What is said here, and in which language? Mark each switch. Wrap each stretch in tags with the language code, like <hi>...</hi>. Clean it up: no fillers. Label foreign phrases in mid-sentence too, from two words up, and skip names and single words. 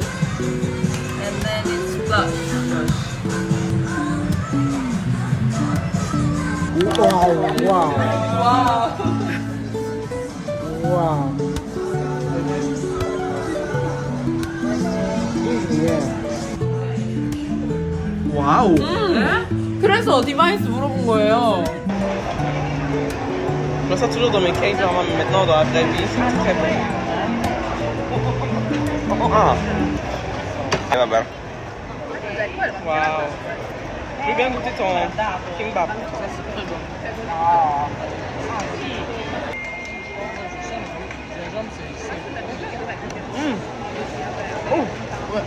<en>And then it's blush. Wow, wow. Wow.</en> <ko>와우. 그래서 디바이스 물어본 거예요.</ko> <fr>Je me sens toujours dans mes cakes, genre maintenant dans la vraie vie, c'est très bon. Ah. Elle va bien. Waouh. Je veux bien goûter ton kimbap. Ça c'est très bon. Oh. Ouais.</fr>